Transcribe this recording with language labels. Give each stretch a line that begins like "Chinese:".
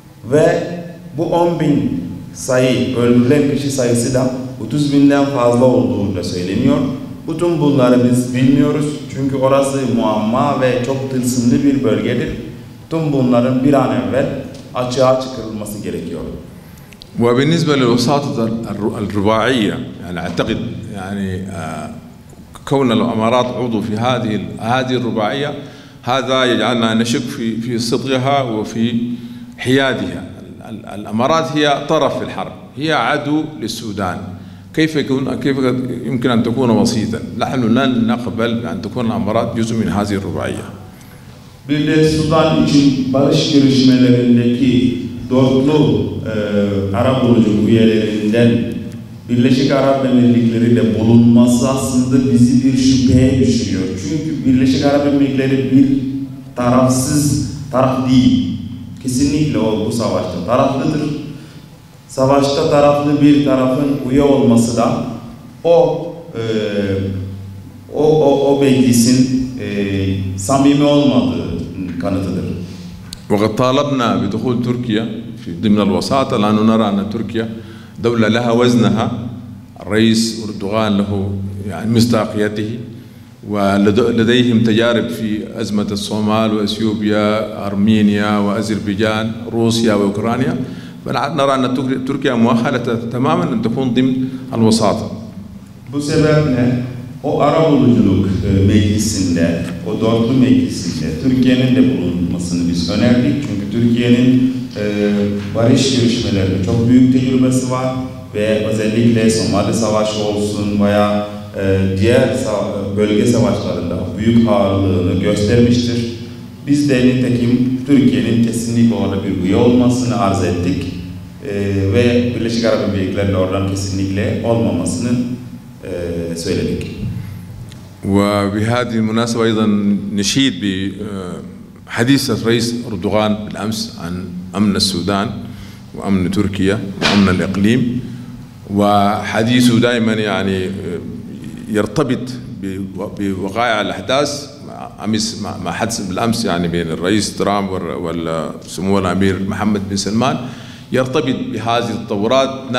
Turkish: Ve bu 10.000 sayı, öldürülen kişi sayısı da 30.000'den fazla olduğu da söyleniyor. Bütün bunları biz bilmiyoruz. Çünkü orası muamma ve çok tılsımlı bir bölgedir. Tüm bunların bir an evvel açığa çıkarılması gerekiyor.
Arabic: وبالنسبة للوساطة الرباعية يعني أعتقد يعني كون الأمارات عضو في هذه الرباعية هذا يجعلنا نشك في صدقها وفي حيادها. الأمارات هي طرف في الحرب، هي عدو للسودان. كيف يمكن أن تكون وسيطا؟ نحن لن نقبل أن تكون الأمارات جزء من هذه الرباعية.
Turkish: Bir de Sudan için barış görüşmelerindeki dörtlü arabuluculuk üyelerinden Birleşik Arap Emirlikleri de bulunması aslında bizi bir şüpheye düşürüyor. Çünkü Birleşik Arap Emirlikleri bir taraf değil. Kesinlikle o bu savaşta taraflıdır. Savaşta taraflı bir tarafın üye olması da o meclisin samimi olmadığı kanıtıdır.
Arabic: وقد طالبنا بدخول تركيا في ضمن الوساطة لأنه نرى أن تركيا دولة لها وزنها. الرئيس أردوغان له يعني مصداقيته ولديهم تجارب في أزمة الصومال وأثيوبيا أرمينيا وأذربيجان روسيا وأوكرانيا. فنرى أن تركيا مؤهلة تماما أن تكون ضمن الوساطة.
Turkish: Bu sebeple o arabuluculuk meclisinde, o dörtlü meclisinde Türkiye'nin de bulunmasını biz önerdik. Çünkü Türkiye'nin barış görüşmelerinde çok büyük tecrübesi var ve özellikle Somali Savaşı olsun veya diğer bölge savaşlarında büyük ağırlığını göstermiştir. Biz de nitekim Türkiye'nin kesinlikle orada bir üye olmasını arz ettik ve Birleşik Arap Emirlikleri'nin oradan kesinlikle olmamasını söyledik.
Arabic: وبهذه المناسبة أيضا نشيد بحديث الرئيس أردوغان بالأمس عن أمن السودان وأمن تركيا وأمن الإقليم، وحديثه دائما يعني يرتبط بوقائع الأحداث مع حدث بالأمس يعني بين الرئيس ترامب وسمو الأمير محمد بن سلمان، يرتبط بهذه التطورات.